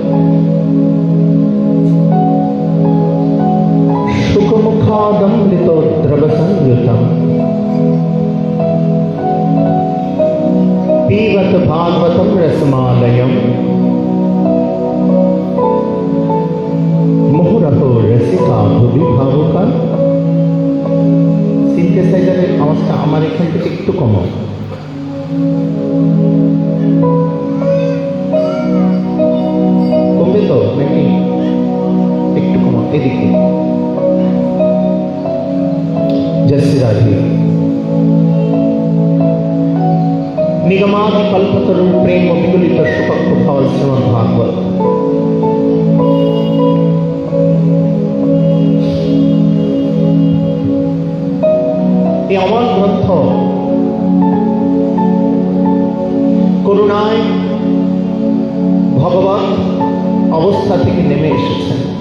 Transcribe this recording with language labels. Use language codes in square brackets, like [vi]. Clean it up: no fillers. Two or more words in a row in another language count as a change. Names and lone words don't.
[sa] शुकमुखादमृतोद्रवसंयुतं पीबत भागवतं रसमालयं मुहुरहो रसिका भुवि भावुका। [bn] সিনথেসাইজারের আওয়াজটা আমার এখান থেকে একটু কমাও। কমবে তো নাকি? একটু কমাও এদিকে। [hi] जय श्री राधे। [sa] निगमादि कल्पतरु प्रेम विगलित सुपक्ष भाव श्रीमद् भागवत। [bn] এই অমর গ্রন্থ করুণায় ভগবান অবস্থা থেকে নেমে এসেছেন।